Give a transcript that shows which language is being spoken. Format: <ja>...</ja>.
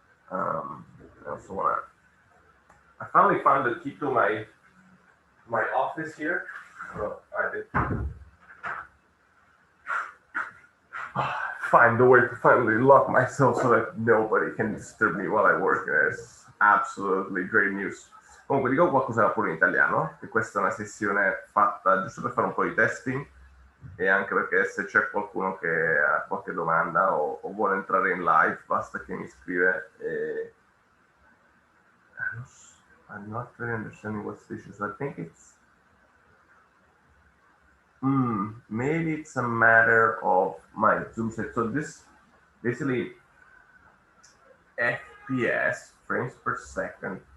<en>I also want to. I finally found the key to my office here. So I did find a way to finally lock myself so that nobody can disturb me while I work. It's absolutely great news.</en> <it>Comunque dico qualcosa pure in italiano, che questa è una sessione fatta giusto per fare un po' di testing e anche perché se c'è qualcuno che ha qualche domanda o vuole entrare in live basta che mi scrive e...</it> <en>I'm not really understanding what's the issue, so I think it's maybe it's a matter of my Zoom set. So this basically FPS frames per second.</en>